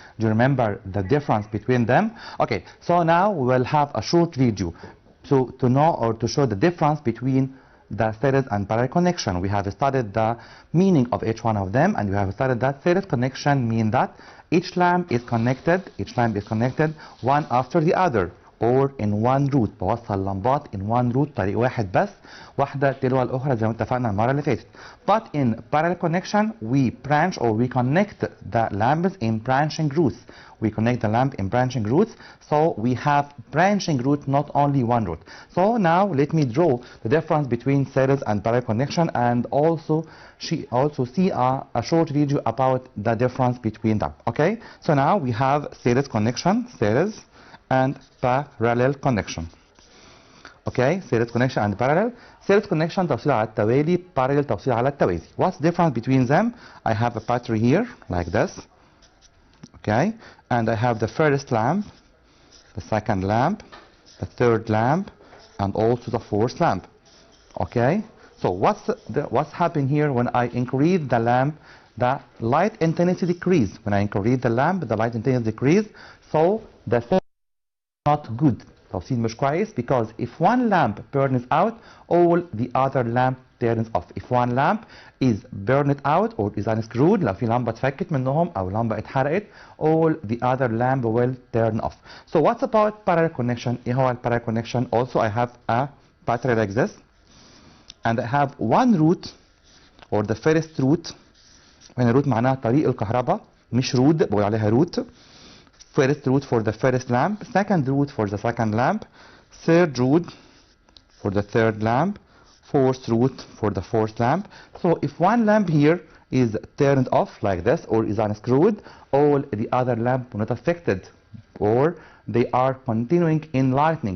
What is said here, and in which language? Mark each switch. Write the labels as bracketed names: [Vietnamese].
[English] Do you remember the difference between them? Okay, so now we will have a short video to know or to show the difference between the series and parallel connection. We have studied the meaning of each one of them, and we have studied that series connection means that each lamp is connected one after the other, or in one route. [Arabic] بوصل لمبات [English] in one route [Arabic] طريق واحد بس، واحدة تلو الأخرى زي ما اتفقنا المرة اللي فاتت. [English] But in parallel connection we branch or we connect the lamps in branching routes. We connect the lamp in branching routes, so we have branching route, not only one route. So now let me draw the difference between series and parallel connection, and also see a short video about the difference between them. Okay, so now we have series connection, series and parallel connection. Okay, series connection and parallel. [Arabic] Series connection توصيل على التوالي, parallel توصيل على التوازي. [English] What's the difference between them? I have a battery here like this. Okay, and I have the first lamp, the second lamp, the third lamp, and also the fourth lamp. Okay, so what's happening here? When I increase the lamp, the light intensity decrease. When I increase the lamp, the light intensity decrease. So the not good. [Arabic] توصيل مش كويس, [English] because if one lamp burns out, all the other lamp turns off. If one lamp is burned out or is unscrewed, [Arabic] لو في لمبة اتفكت منهم أو لمبة اتحرقت, [English] all the other lamp will turn off. So what's about parallel connection? [Arabic] إيه هو [English] parallel connection? Also I have a battery like this, and I have one route, or the first route. [Arabic] when route معناها طريق الكهرباء, مش route بقول عليها route. [English] First route for the first lamp, second route for the second lamp, third route for the third lamp, fourth route for the fourth lamp. So if one lamp here is turned off like this or is unscrewed, all the other lamps are not affected, or they are continuing in lightning.